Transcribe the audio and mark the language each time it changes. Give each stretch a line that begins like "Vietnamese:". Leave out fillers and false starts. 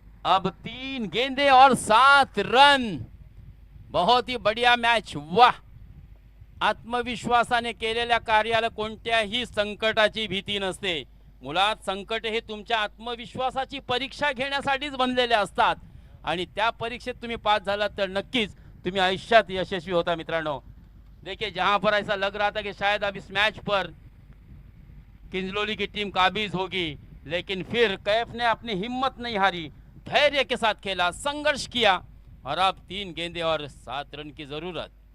Hindi: अब 3 गेंदे और 7 रन, बहुत ही बढ़िया मैच।
Marathi: वाह, आत्मविश्वासाने केलेल्या कार्याला कोणत्याही संकटाची भीती नसते। मुळात संकट हे तुमच्या आत्मविश्वासाची परीक्षा घेण्यासाठीच बनलेले असतात, आणि त्या परीक्षेत तुम्ही पास झालात तर नक्कीच तुम्ही आयुष्यात यशस्वी होता मित्रांनो।
Hindi: देखिए जहां पर ऐसा लग रहा था कि शायद अब इस मैच पर किंजलोली की टीम काबिज होगी, लेकिन फिर कैफ ने अपनी हिम्मत नहीं हारी, धैर्य के साथ खेला, संघर्ष किया, और अब 3 गेंदे और 7 रन की जरूरत।